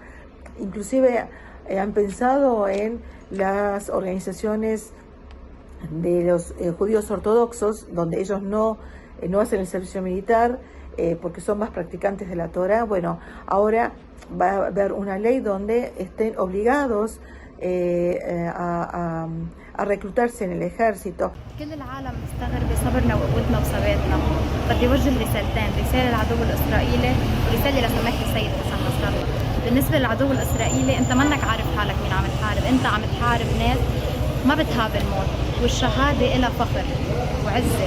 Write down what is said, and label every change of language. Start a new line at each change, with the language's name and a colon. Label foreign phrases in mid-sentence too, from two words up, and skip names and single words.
Spanish: Inclusive han pensado en las organizaciones de los judíos ortodoxos, donde ellos no hacen el servicio militar, porque son más practicantes de la Torah. Bueno, ahora va a haber una ley donde estén obligados a reclutarse en el ejército.
Arabic: كل العالم مستغرب بصبرنا وقوتنا وثباتنا. بدي وجه رسالتين، رسالة للعدو الإسرائيلي ورسالة لسماحة السيد حسن نصر الله. بالنسبة للعدو الإسرائيلي، أنت منك عارف حالك مين عم تحارب، أنت عم تحارب ناس ما بتهاب الموت، والشهادة إلها فخر وعزة.